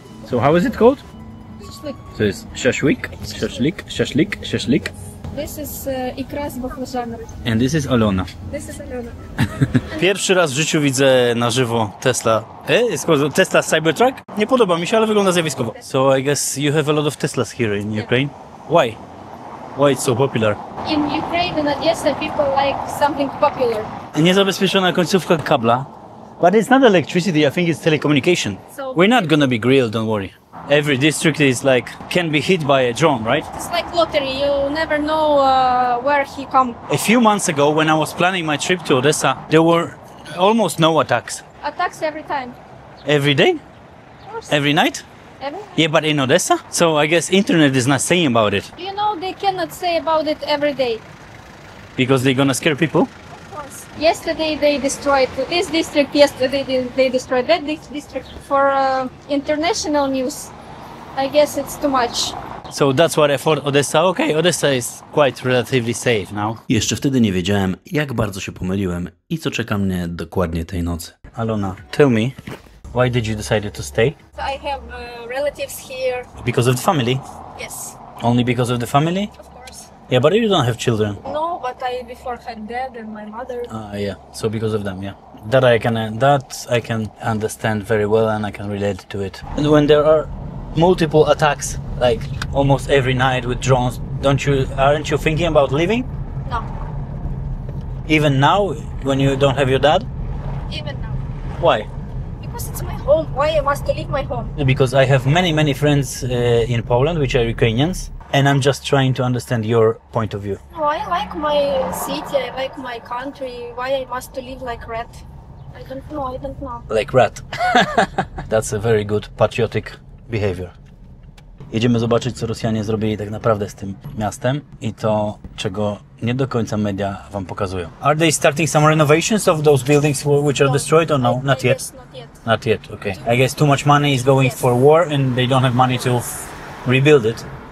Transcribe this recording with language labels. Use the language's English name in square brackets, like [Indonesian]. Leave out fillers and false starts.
[English] So how is it called? [Polish] To jest szaszłyk, szaszlik. [English] This is ikra z baflażanem. And this is Alona. This is Alona. [Polish] Pierwszy raz w życiu widzę na żywo Tesla. Tesla Cybertruck? Nie podoba mi się, ale wygląda zjawiskowo. [English] So I guess you have a lot of Teslas here in Ukraine. Why? Why it's so popular? In Ukraine, in Odessa, people like something popular. [Polish] Niezabezpieczona końcówka kabla. [English] But it's not electricity, I think it's telecommunication. So We're not gonna be grilled, don't worry. Every district is like, can be hit by a drone, right? it's like lottery. You never know where he come. A few months ago, when I was planning my trip to Odessa, there were almost no attacks. Attacks every time. Every day? Of course. Every night? Every. Yeah, but in Odessa? So I guess internet is not saying about it. You know, they cannot say about it every day. Because they're gonna scare people? Of course. Yesterday they destroyed this district. Yesterday they destroyed that district. For international news, I guess it's too much. So that's what I thought Odessa. Okay, Odessa is quite relatively safe now. [Polish] Jeszcze wtedy nie wiedziałem, jak bardzo się pomyliłem i co czeka mnie dokładnie tej nocy. [English] Alona, tell me, why did you decide to stay? I have relatives here. Because of the family? Yes, Only because of the family? of course. Yeah, but you don't have children. No, but I before had dad and my mother. Yeah. So because of them, yeah. That I can understand very well and I can relate to it. And when there are multiple attacks, like almost every night with drones, aren't you thinking about leaving? No, Even now, when you don't have your dad? even now. Why? Because it's my home. Why I must to leave my home? Because I have many friends in Poland which are Ukrainians, and I'm just trying to understand your point of view. No, I like my city. I like my country. Why I must to live like rat? I don't know. I don't know. Like rat. That's a very good patriotic behavior. [Polish] Jedziemy zobaczyć, co Rosjanie zrobili tak naprawdę z tym miastem i to, czego nie do końca media wam pokazują. [English] Are they starting some renovations of those buildings which are destroyed or no? Not yet. Yes, not yet. Not yet, okay. I guess too much money is going for war and they don't have money to rebuild it.